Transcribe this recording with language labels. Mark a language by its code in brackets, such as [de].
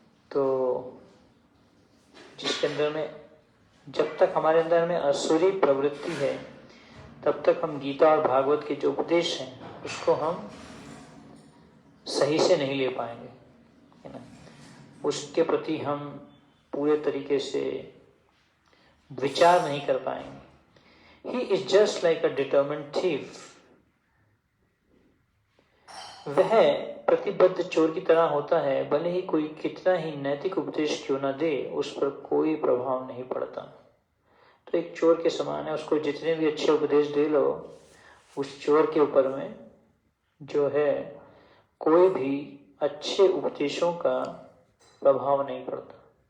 [hi] तो जिसके अंदर में जब तक हमारे अंदर में असुरी प्रवृत्ति है तब तक हम गीता और भागवत के जो उपदेश हैं उसको हम सही से नहीं ले पाएंगे, है ना। उसके प्रति हम पूरे तरीके से विचार नहीं कर पाएंगे। [en] He is just like a determined thief. [hi] वह प्रतिबद्ध चोर की तरह होता है, भले ही कोई कितना ही नैतिक उपदेश क्यों न दे उस पर कोई प्रभाव नहीं पड़ता। तो एक चोर के समान है, उसको जितने भी अच्छे उपदेश दे लो, उस चोर के ऊपर में जो है कोई भी अच्छे उपदेशों का प्रभाव नहीं पड़ता।